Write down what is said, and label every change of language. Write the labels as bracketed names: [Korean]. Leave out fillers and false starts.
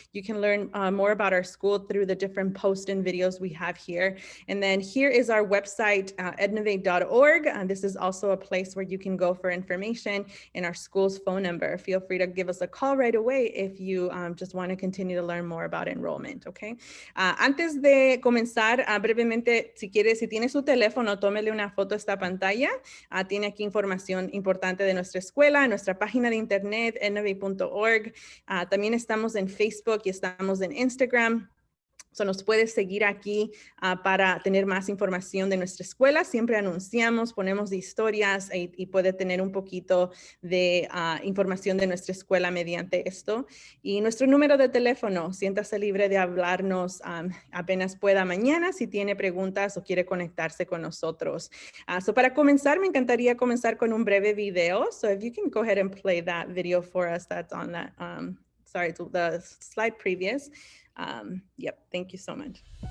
[English] You can learn more about our school through the different posts and videos we have here. And then here is our website, ednovate.org. This is also a place where you can go for information, and our school's phone number. Feel free to give us a call right away if you just want to continue to learn more about enrollment, okay? [Spanish] Antes de comenzar, brevemente, si tiene su teléfono, tómele una foto a esta pantalla. Tiene aquí información importante de nuestra escuela, nuestra página de internet, ednovate.org. También estamos en Facebook y estamos en Instagram. So nos puedes seguir aquí para tener más información de nuestra escuela. Siempre anunciamos, ponemos historias y puede tener un poquito de información de nuestra escuela mediante esto. Y nuestro número de teléfono, siéntase libre de hablarnos apenas pueda mañana si tiene preguntas o quiere conectarse con nosotros. So para comenzar, me encantaría comenzar con un breve video. [English] So if you can go ahead and play that video for us, that's on that, sorry, the slide previous. Yep, thank you so much.